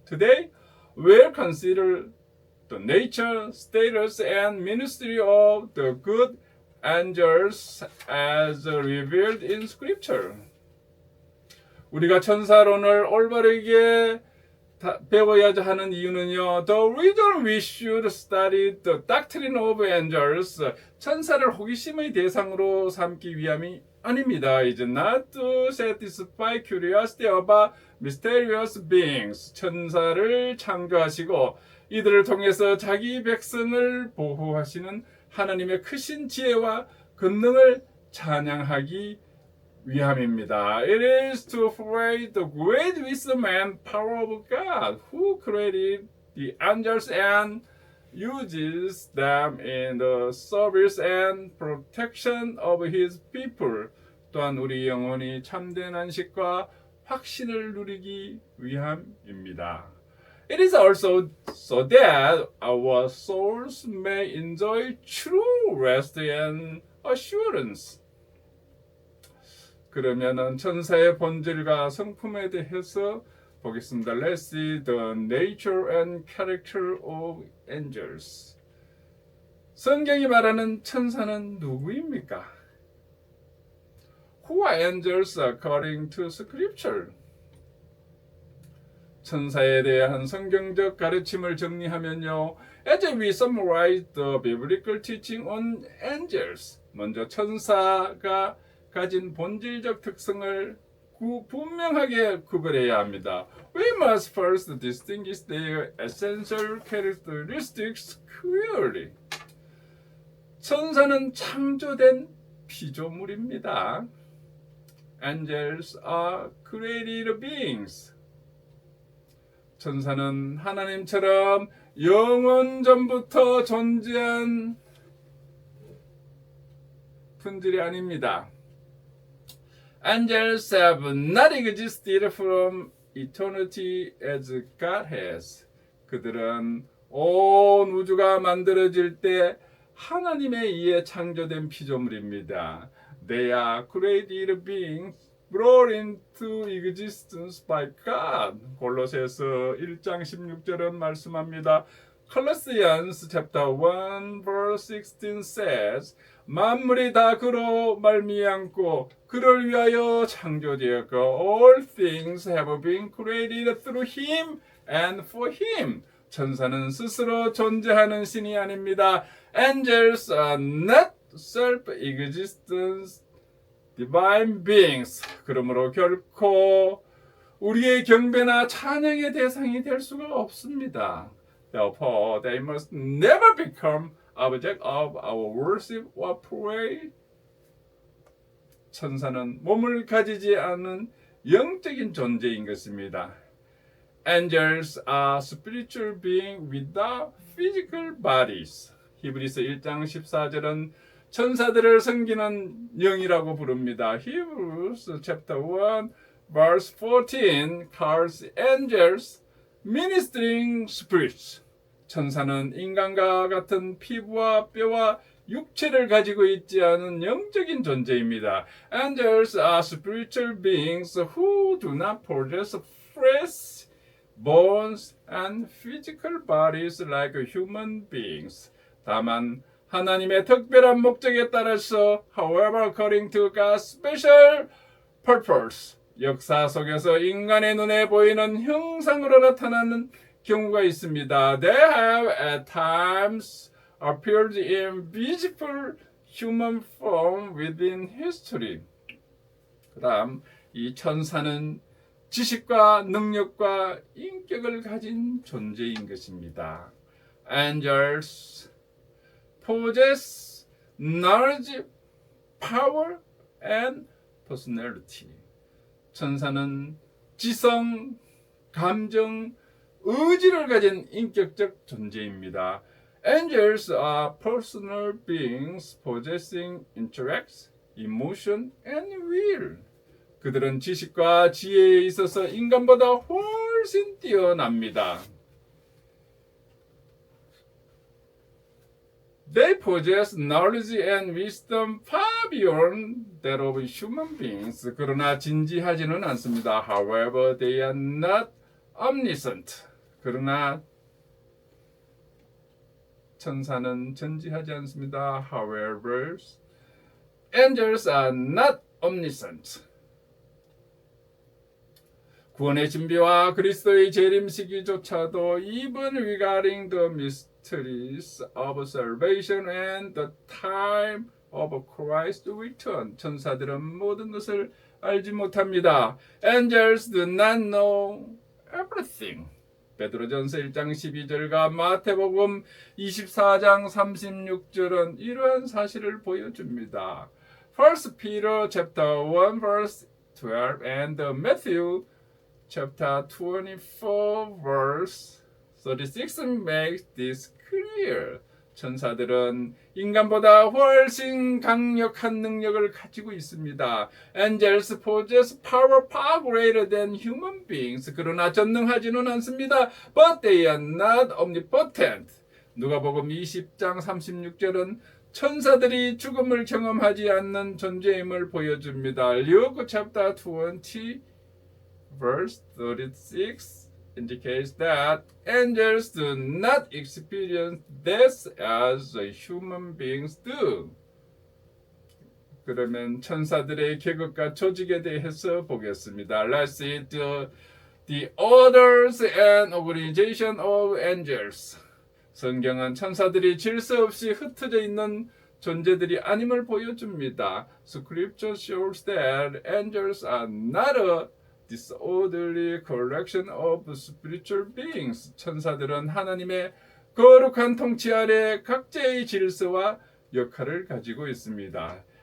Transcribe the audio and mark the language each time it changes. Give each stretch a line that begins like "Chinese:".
English: Today, we'll consider the nature, status, and ministry of the good angels as revealed in Scripture.
Korean: 우리가 천사론을 올바르게 배워야 하는 이유는요.
English: The reason we should study the doctrine of angels,
Korean: 천사를 호기심의 대상으로 삼기 위함이 아닙니다.
English: Is not to satisfy curiosity about mysterious beings.
Korean: 천사를 창조하시고 이들을 통해서 자기 백성을 보호하시는 하나님의 크신 지혜와 권능을 찬양하기 위함입니다.
English: It is to praise the great wisdom and power of God, who created the angels and uses them in the service and protection of His people.
Korean: 또한 우리 영혼이 참된 안식과 확신을 누리기 위함입니다.
English: It is also so that our souls may enjoy true rest and assurance.
Korean: 그러면은 천사의 본질과 성품에 대해서 보겠습니다.
English: Let's see the nature and character of angels.
Korean: 성경이 말하는 천사는 누구입니까?
English: Who are angels according to Scripture?
Korean: 천사에 대한 성경적 가르침을 정리하면요.
English: As we summarize the biblical teaching on angels,
Korean: 먼저 천사가 가진 본질적 특성을 분명하게 구별해야 합니다.
English: We must first distinguish their essential characteristics clearly.
Korean: 천사는 창조된 피조물입니다.
English: Angels are created beings.
Korean: 천사는 하나님처럼 영원 전부터 존재한 분들이 아닙니다.
English: Angels have not existed from eternity as God has.
Korean: 그들은 온 우주가 만들어질 때 하나님에 의해 창조된 피조물입니다.
English: They are created beings brought into existence by God.
Korean: 골로새서 1장 16절은 말씀합니다.
English: Colossians chapter 1 verse 16 says,
Korean: 만물이 다 그로 말미암고 그를 위하여 창조되었고
English: all things have been created through him and for him.
Korean: 천사는 스스로 존재하는 신이 아닙니다.
English: Angels are not self-existent divine beings.
Korean: 그러므로 결코 우리의 경배나 찬양의 대상이 될 수가 없습니다.
English: Therefore, they must never become object of our worship or praise.
Korean: 천사는 몸을 가지지 않은 영적인 존재인 것입니다.
English: Angels are spiritual beings without physical bodies.
Korean: 히브리서 1장 14절은 천사들을 섬기는 영이라고 부릅니다.
English: Hebrews chapter 1 verse 14 calls angels ministering spirits.
Korean: 천사는 인간과 같은 피부와 뼈와 육체를 가지고 있지 않은 영적인 존재입니다.
English: Angels are spiritual beings who do not possess flesh, bones, and physical bodies like human beings.
Korean: 다만 하나님의 특별한 목적에 따라서,
English: however, according to God's special purpose,
Korean: 역사 속에서 인간의 눈에 보이는 형상으로 나타나는 경우가 있습니다.
English: They have at times appeared in visible human form within history.
Korean: 그 다음 이 천사는 지식과 능력과 인격을 가진 존재인 것입니다.
English: Angels possess knowledge, power, and personality.
Korean: 천사는 지성, 감정, 의지를 가진 인격적 존재입니다.
English: Angels are personal beings possessing intellect, emotion, and will.
Korean: 그들은 지식과 지혜에 있어서 인간보다 훨씬 뛰어납니다.
English: They possess knowledge and wisdom far beyond that of human beings.
Korean: 그러나 진지하지는 않습니다.
English: However, they are not omniscient.
Korean: 그러나 천사는 전지하지 않습니다.
English: However, angels are not omniscient.
Korean: 구원의 준비와 그리스도의 재림 시기조차도
English: even regarding the mysteries of salvation and the time of Christ's return.
Korean: 천사들은 모든 것을 알지 못합니다.
English: Angels do not know everything.
Korean: 베드로전서 1장 12절과 마태복음 24장 36절은 이러한 사실을 보여줍니다.
English: 1 Peter chapter 1 verse 12 and Matthew chapter 24 verse 36 makes this clear.
Korean: 천사들은 인간보다 훨씬 강력한 능력을 가지고 있습니다.
English: Angels possess power far greater than human beings.
Korean: 그러나 전능하지는 않습니다.
English: But they are not omnipotent.
Korean: 누가복음 20장 36절은 천사들이 죽음을 경험하지 않는 존재임을 보여줍니다.
English: Luke chapter 20 verse 36 indicates that angels do not experience death as human beings do.
Korean: 그러면 천사들의 계급과 조직에 대해서 보겠습니다.
English: Let's see the orders and organization of angels.
Korean: 성경은 천사들이 질서 없이 흩어져 있는 존재들이 아님을 보여줍니다.
English: Scripture shows that angels are not a disorderly collection of spiritual beings.
Korean: 천사들은 하나님의 거룩한 통치 아래 각자의 질서와 역할을 가지고 있습니다.